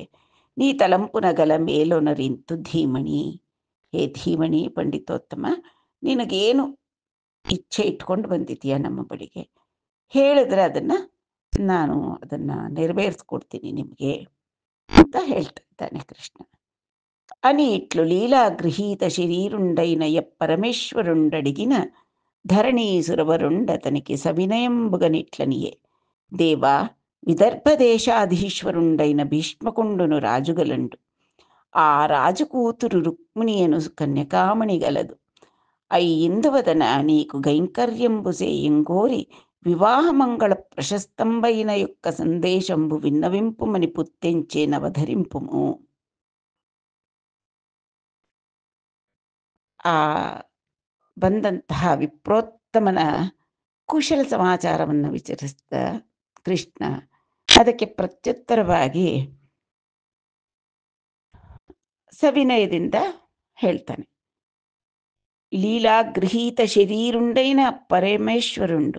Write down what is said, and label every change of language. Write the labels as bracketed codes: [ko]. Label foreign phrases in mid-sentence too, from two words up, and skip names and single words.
[te] నీ తలంపునగల మేలొనరింతు ధీమణి, [kn] ಹೇ ಧೀಮಣಿ ಪಂಡಿತೋತ್ತಮ, ನಿನಗೇನು ಇಚ್ಛೆ ಇಟ್ಕೊಂಡು ಬಂದಿದ್ದೀಯ ನಮ್ಮ ಬಳಿಗೆ ಹೇಳಿದ್ರೆ ನಾನು ಅದನ್ನು ನೆರವೇರಿಸ್ಕೊಡ್ತೀನಿ ನಿಮಗೆ ಅಂತ ಹೇಳ್ತಾ ಇದ್ದಾನೆ ಕೃಷ್ಣ. [te] అని ఇట్లు లీలా గృహీత శరీరుండైన పరమేశ్వరుండడిగిన ధరణీసురవరుండతనికి సవినయంబుగనిట్లనియే, దేవా విదర్భదేశాధీశ్వరుండైన భీష్మకుండును రాజుగలండు, ఆ రాజు కూతురు రుక్మిణియను కన్యకామణి గలదు. ఇందువదన నీకు గైంకర్యంబు సేయంగోరి వివాహమంగళ ప్రశస్తంబైన యొక్క సందేశంబు విన్నవింపుమని పుత్తెంచే నవధరింపుము. [kn] ಆ ಬಂದಂತಹ ವಿಪ್ರೋತ್ತಮನ ಕುಶಲ ಸಮಾಚಾರವನ್ನು ವಿಚಾರಿಸಿದ ಕೃಷ್ಣ ಅದಕ್ಕೆ ಪ್ರತ್ಯುತ್ತರವಾಗಿ ಸವಿನಯದಿಂದ ಹೇಳ್ತಾನೆ, [te] లీలా గృహీత శరీరుండైన పరమేశ్వరుండు.